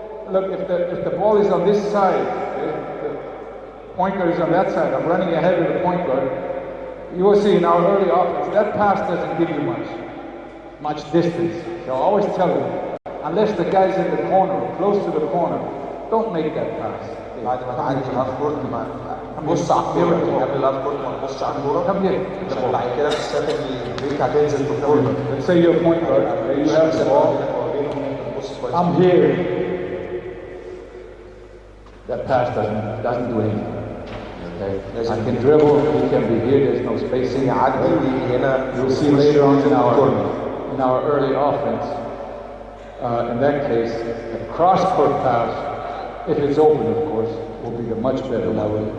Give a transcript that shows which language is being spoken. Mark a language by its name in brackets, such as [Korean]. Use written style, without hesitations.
[English] Look, if the ball is on this side, okay, the point guard is on that side. I'm running ahead of the point guard. You will see in our early offense that pass doesn't give you much distance. So I always tell them, unless the guy's in the corner, close to the corner, don't make that pass. [Arabic] بعد ما تعدي الهاف كورت بص على الكوره. قبل الهاف كورت ما تبصش على الكوره. [English] Come here. [Arabic] عشان بعد كده تستخدم البريك هتنزل في الكوره. [English] Let's say you're a point guard. You have the ball. I'm here. That pass doesn't do anything. Okay? I can dribble, he can be here, there's no spacing. You'll see later on in our early offense, in that case, a cross-court pass, if it's open of course, will be a much better way.